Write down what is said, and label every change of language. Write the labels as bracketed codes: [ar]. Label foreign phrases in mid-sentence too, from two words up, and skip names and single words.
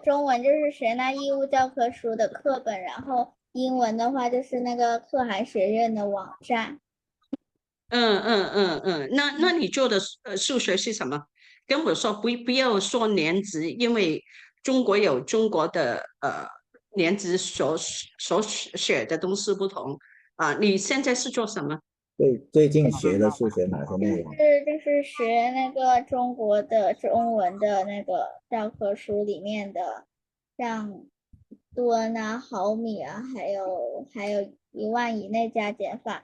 [zh] 中文就是學那義務教科書的課本，然後英文的話就是那個可汗學院的網站。那你做的數學是什麼？跟我說不要說年級，因為中國有中國的年級所學的東西不同。你現在是做什麼？最近学的数学哪些内容？就是学那个中国的中文的那个教科书里面的，像吨啊、毫米啊，还有1万以内加减法。